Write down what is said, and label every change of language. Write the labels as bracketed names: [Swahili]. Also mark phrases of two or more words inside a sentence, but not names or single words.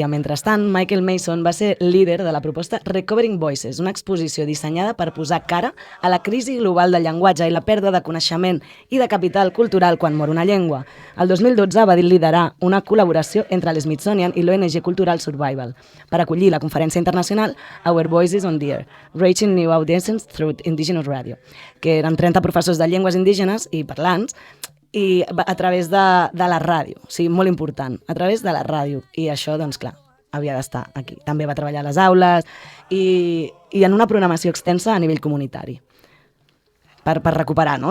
[Catalan] Mentrestant, Michael Mason va ser líder de la proposta Recovering Voices, una exposició dissenyada per posar cara a la crisi global del llenguatge i la pèrdua de coneixement i de capital cultural quan mor una llengua. El 2012 va liderar una col·laboració entre l'Smithsonian i l'ONG Cultural Survival per acollir la conferència internacional Our Voices on the Air, Reaching New Audiences Through Indigenous Radio, que eren 30 professors de llengües indígenes i parlants i a través de la ràdio, o sigui, molt important, a través de la ràdio. I això, doncs clar, havia d'estar aquí. També va treballar a les aules i en una programació extensa a nivell comunitari per recuperar, no?